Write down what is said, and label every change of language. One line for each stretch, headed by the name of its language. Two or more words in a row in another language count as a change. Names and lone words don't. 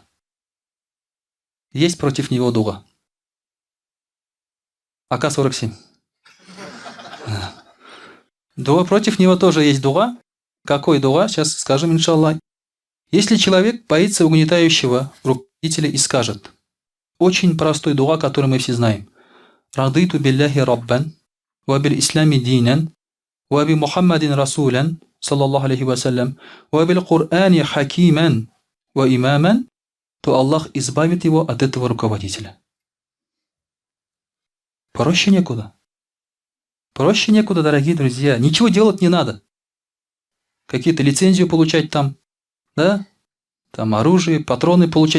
Russian: Есть против него дуга. АК-47. Дуга, против него тоже есть дуга. Какой дуга? Сейчас скажем, иншаллах. Если человек боится угнетающего руководителя и скажет: очень простой дуа, который мы все знаем.
Arabic: رضيت بالله ربا وبالإسلام دينا, وَبِ مُحَمَّدٍ رَسُولًا صلى الله عليه وسلم وَبِالْقُرْآنِ حَكِيمًا وَإِمَامًا,
Russian: то Аллах избавит его от этого руководителя. Проще некуда. Проще некуда, дорогие друзья. Ничего делать не надо. Какие-то лицензию получать там, да? Там оружие, патроны получать.